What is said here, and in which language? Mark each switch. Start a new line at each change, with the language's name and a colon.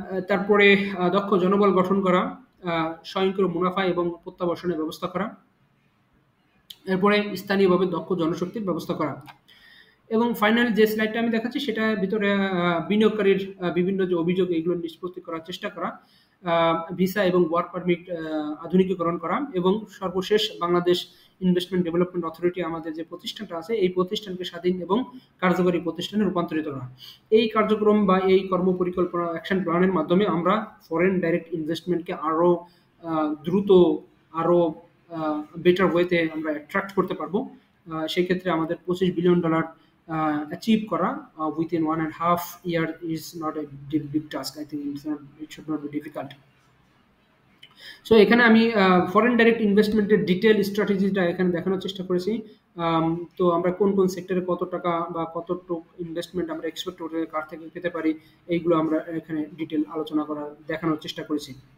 Bangla: তারপরে দক্ষ জনবল গঠন করা, স্বয়ংক্রিয় মুনাফা এবং প্রত্যাবাসনের ব্যবস্থা করা, এরপরে স্থানীয়ভাবে দক্ষ জনশক্তির ব্যবস্থা করা, এবং ফাইনাল যে স্লাইডটা আমি দেখাচ্ছি সেটার ভিতরে বিনিয়োগকারীর বিভিন্ন যে অভিযোগ এগুলো নিষ্পত্তি করার চেষ্টা করা, ভিসা এবং ওয়ার্ক পারমিট আধুনিকীকরণ করা, এবং সর্বশেষ বাংলাদেশ ইনভেস্টমেন্ট ডেভেলপমেন্ট অথরিটি আমাদের যে প্রতিষ্ঠানটা আছে, এই প্রতিষ্ঠানকে স্বাধীন এবং কার্যকরী প্রতিষ্ঠানে রূপান্তরিত করা। এই কার্যক্রম বা এই কর্মপরিকল্পনা অ্যাকশন প্ল্যানের মাধ্যমে আমরা ফরেন ডাইরেক্ট ইনভেস্টমেন্টকে আরও দ্রুত, আরও বেটার ওয়েতে আমরা অ্যাট্রাক্ট করতে পারবো। সেই ক্ষেত্রে আমাদের $25 বিলিয়ন অ্যাচিভ করা
English: within 1.5 year is not a big task. I think it should not be difficult.
Bangla: So এখানে আমি ফরেন ডাইরেক্ট ইনভেস্টমেন্টের ডিটেল স্ট্র্যাটেজিটা এখানে দেখানোর চেষ্টা করেছি। তো আমরা কোন কোন সেক্টরে কত টাকা বা কতটুকু ইনভেস্টমেন্ট আমরা এক্সপেক্ট করে কার থেকে পেতে পারি, এইগুলো আমরা এখানে ডিটেল আলোচনা করার দেখানোর চেষ্টা করেছি।